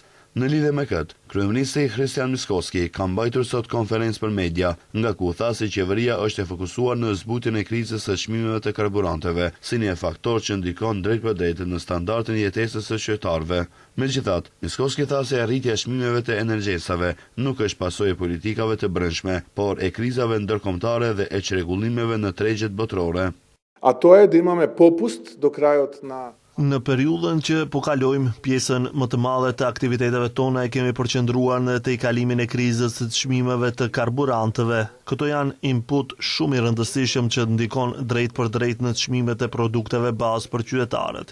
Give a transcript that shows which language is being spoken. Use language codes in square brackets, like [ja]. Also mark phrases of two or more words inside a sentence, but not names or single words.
[sq] Në lidhje me këtë, kryeministri Christian Miskovski ka mbajtur sot konferencë për media, nga ku tha se qeveria është e fokusuar në zbutjen e krizës së çmimeve të karburanteve, si një faktor që ndikon drejt për drejt në standardin e jetesës së qytetarëve. Megjithatë, Miskovski tha se arritja e çmimeve të energjesave nuk është pasojë e politikave të brendshme, por e krizave ndërkombëtare dhe e çrregullimeve në tregjet botërore. [mk] А то је да имамо попуст до крајот на [sq] Në periudhën që po kalojmë, pjesën më të madhe të aktiviteteve tona e kemi përqendruar në te kalimin e krizës së çmimeve të karburanteve. Këto janë input shumë i rëndësishëm që ndikon drejt për drejt në çmimet e produkteve bazë për qytetarët.